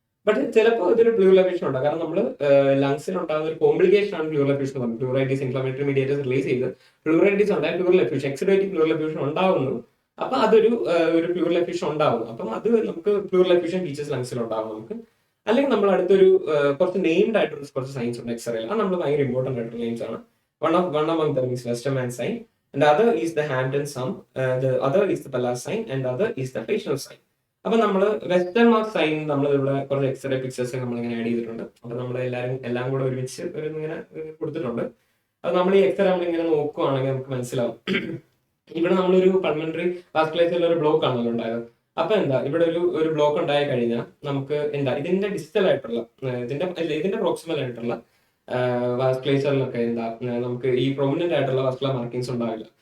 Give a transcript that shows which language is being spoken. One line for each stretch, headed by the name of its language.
Malayalam: But ചിലപ്പോൾ ഇതൊരു pleural effusion ഉണ്ടാകും. കാരണം നമ്മൾ ലങ്സിൽ ഉണ്ടാകുന്ന ഒരു കോംപ്ലിക്കേഷൻ ആണ് പ്ലൂറൽ എഫ്യൂഷൻ എന്ന് പറയുന്നത്. പ്ലൂറൈറ്റിസ് ഇൻഫ്ലമേറ്ററി മീഡിയേറ്റേഴ്സ് റിലീസ് ചെയ്ത് പ്ലൂറൈറ്റിസ് ഉണ്ടായ പ്ലൂറൽ എഫ്യൂഷൻ, എക്സിഡേറ്റീവ് പ്ലൂറൽ എഫ്യൂഷൻ ഉണ്ടാകുന്നു. അപ്പൊ അതൊരു ഒരു പ്ലൂറൽ എഫ്യൂഷൻ ഉണ്ടാവും. അപ്പം അത് നമുക്ക് പ്ലൂറൽ എഫ്യൂഷൻ ഫീച്ചേഴ്സ് ലങ്സിൽ ഉണ്ടാവും നമുക്ക്. അല്ലെങ്കിൽ നമ്മൾ അടുത്തൊരു കുറച്ച് നെയിംഡ് ആയിട്ടുള്ള കുറച്ച് സൈൻസ് ഉണ്ട് എക്സ്റേയിൽ. അത് നമ്മൾ ഭയങ്കര ഇമ്പോർട്ടന്റ് ആയിട്ടുള്ള നെയിംസ് ആണ്.
English: One among them is Westermann sign, and the other is the Hampton sum, the other is the Pallas sign, and the other is the Fleishner sign.
Malayalam: അപ്പൊ നമ്മൾ വെസ്റ്റേൺ മാർക്ക് സൈൻ നമ്മൾ ഇവിടെ കുറച്ച് x-ray pictures നമ്മൾ ഇങ്ങനെ add ചെയ്തിട്ടുണ്ട്. അപ്പൊ നമ്മൾ എല്ലാം കൂടെ ഒരുമിച്ച് ഇങ്ങനെ കൊടുത്തിട്ടുണ്ട്. അത് നമ്മൾ ഈ എക്സ്റേ നമ്മൾ ഇങ്ങനെ നോക്കുവാണെങ്കിൽ നമുക്ക് മനസ്സിലാവും. ഇവിടെ നമ്മളൊരു പൾമണറി വാസ്കുലേച്ചറിൽ ഒരു ബ്ലോക്ക് ആണല്ലോ ഉണ്ടായത്. അപ്പൊ എന്താ ഇവിടെ ഒരു ബ്ലോക്ക് ഉണ്ടായി കഴിഞ്ഞാൽ നമുക്ക് എന്താ ഇതിന്റെ ഡിസ്റ്റൽ ആയിട്ടുള്ള ഇതിന്റെ പ്രോക്സിമൽ ആയിട്ടുള്ള വാസ്കുലേച്ചറിലൊക്കെ എന്താ നമുക്ക് ഈ പ്രൊമിനന്റ് ആയിട്ടുള്ള വാസ്കുലർ മാർക്കിങ്സ് ഉണ്ടാവില്ല.